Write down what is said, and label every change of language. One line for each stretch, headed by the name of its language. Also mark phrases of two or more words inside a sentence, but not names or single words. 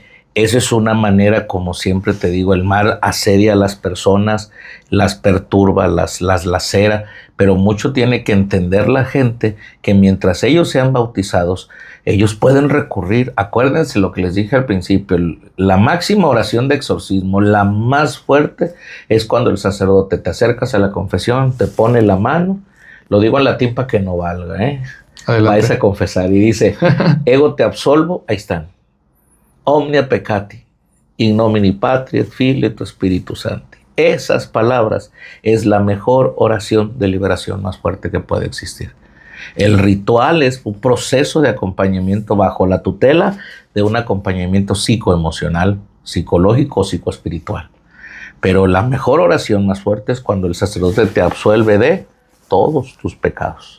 Spanish: Esa es una manera, como siempre te digo, el mal asedia a las personas, las perturba, las lacera, pero mucho tiene que entender la gente que mientras ellos sean bautizados, ellos pueden recurrir, acuérdense lo que les dije al principio, la máxima oración de exorcismo, la más fuerte, es cuando el sacerdote te acercas a la confesión, te pone la mano, lo digo en latín para que no valga, vais a confesar y dice,
Latin: ego te absolvo,
Spanish: ahí están.
Latin: Omnia peccati, in nomine Patri et Filii et Spiritus Sancti.
Spanish: Esas palabras es la mejor oración de liberación más fuerte que puede existir. El ritual es un proceso de acompañamiento bajo la tutela de un acompañamiento psicoemocional, psicológico o psicoespiritual. Pero la mejor oración más fuerte es cuando el sacerdote te absuelve de todos tus pecados.